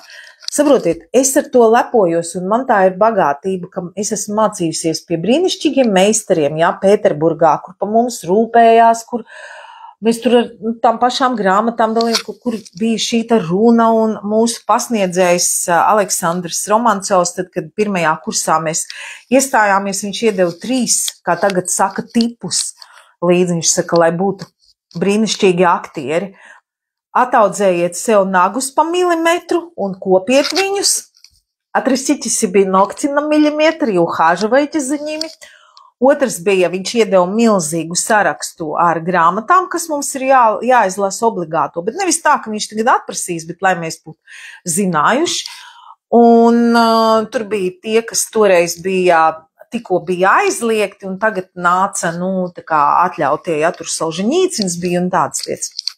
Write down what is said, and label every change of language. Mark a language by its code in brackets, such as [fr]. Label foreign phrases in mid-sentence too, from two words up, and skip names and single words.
[lv] Saprotiet, es ar to lepojos, un man tā ir bagātība, ka es esmu mācījusies pie brīnišķīgiem meistariem, jā, Pēterburgā, kur pa mums rūpējās, kur mēs tur ar tām pašām grāmatām dalījām, kur bija šī tā runa, un mūsu pasniedzējs Aleksandrs Romancovs, tad, kad pirmajā kursā mēs iestājāmies, viņš iedeva 3, kā tagad saka, tipus līdzi, viņš saka, lai būtu brīnišķīgi aktieri. Ataudzējiet sev nagus pa milimetru un kopiet viņus. [ru] Отрастите себе ногти на миллиметр и ухаживайте за ними. [lv] Otrs bija, viņš iedeva milzīgu sarakstu ar grāmatām, kas mums ir jāizlasa obligāto, bet nevis tā, ka viņš tagad atprasīs, bet lai mēs būtu zinājuši. Un tur bija tie, kas toreiz tikko bija aizliegti, un tagad nāca, tā kā atļautie, ja tur Solženīcins bija un tādas lietas.